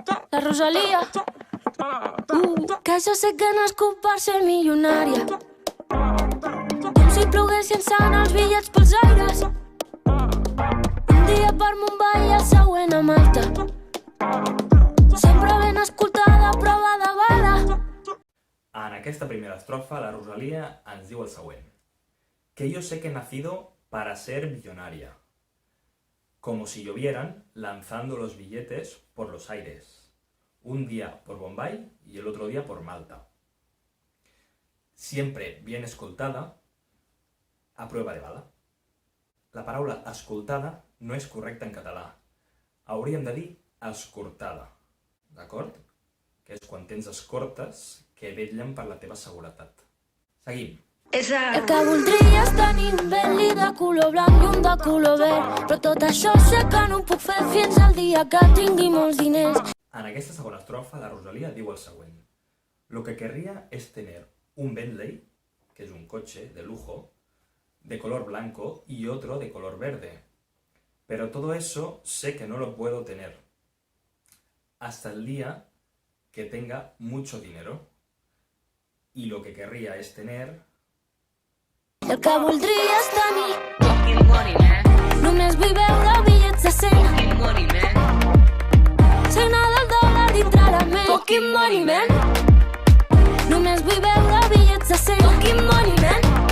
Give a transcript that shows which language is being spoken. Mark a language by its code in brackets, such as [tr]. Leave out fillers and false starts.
[ca] La Rosalia, que jo sé que he nascut per ser milionària, com si ploguessin sant els bitllets pels aires, un dia per Mumbai i el següent a Malta, sempre ben escoltada, prova de bala. En aquesta primera estrofa, la Rosalia ens diu el següent: [es] que yo sé que he nacido para ser millonaria, como si llovieran lanzando los billetes por los aires, un día por Bombay y el otro día por Malta. Siempre bien escoltada, a prueba de bala. [ca] La paraula escoltada no és correcta en català. Hauríem de dir escortada, d'acord? Que és quan tens escortes que vetllen per la teva seguretat. Seguim. El que voldria és tenir un Bentley de color blanc i un de color verd, però tot això sé que no ho puc fer fins al dia que tingui molts diners. En aquesta segona estrofa, la Rosalia diu el següent: [es] lo que querría es tener un Bentley, que es un coche de lujo, de color blanco y otro de color verde. Pero todo eso sé que no lo puedo tener hasta el día que tenga mucho dinero. Y lo que querría es tener... [ca] El que voldria és tenir [en] fucking money, man. [ca] Només vull veure bitllets de 100 fucking money, man. Signar del dòlar dintre la ment [en] fucking money, man. [ca] Només vull veure bitllets de 100 fucking money, man.